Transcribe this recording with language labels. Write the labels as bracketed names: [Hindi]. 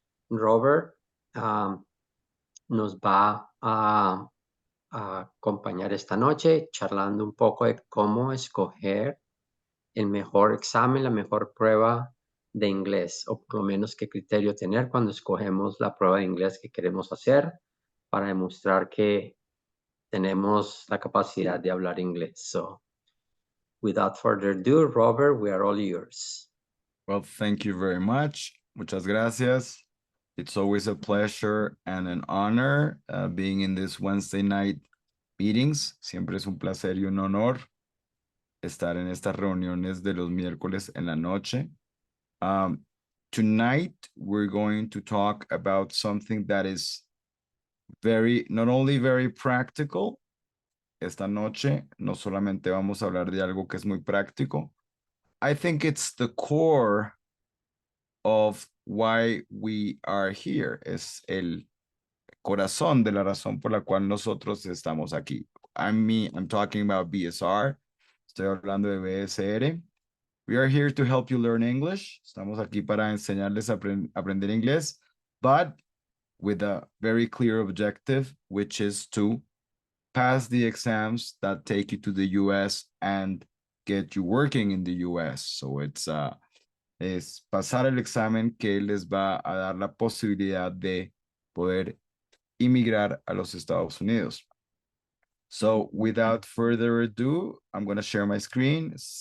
[Spanish] Robert nos va a acompañar esta noche charlando un poco de cómo escoger el mejor examen, la mejor prueba de inglés, o por lo menos qué criterio tener cuando escogemos la prueba de inglés que queremos hacer para demostrar que tenemos la capacidad de hablar inglés. [English] So, without further ado, Robert, we are all yours. Well, thank you very much. [Spanish] Muchas gracias. [English] It's always a pleasure and an honor being in this Wednesday night meetings. [Spanish] Siempre es un placer y un honor estar en estas reuniones de los miércoles en la noche. [English] Tonight, we're going to talk about something that is not only very practical. [Spanish] Esta noche no solamente vamos a hablar de algo que es muy práctico. [English] I think it's the core of why we are here. [Spanish] Es el corazón de la razón por la cual nosotros estamos aquí. [English] I'm talking about BSR. [Spanish] Estoy hablando de BSR. [English] We are here to help you learn English. [Spanish] Estamos aquí para enseñarles a aprender inglés, [English] but with a very clear objective, which is to pass the exams that take you to the US and get you working in the US. [Spanish] So es pasar el examen que les va a dar la posibilidad de poder inmigrar a los Estados Unidos. [English] So without further ado, I'm going to share my screen.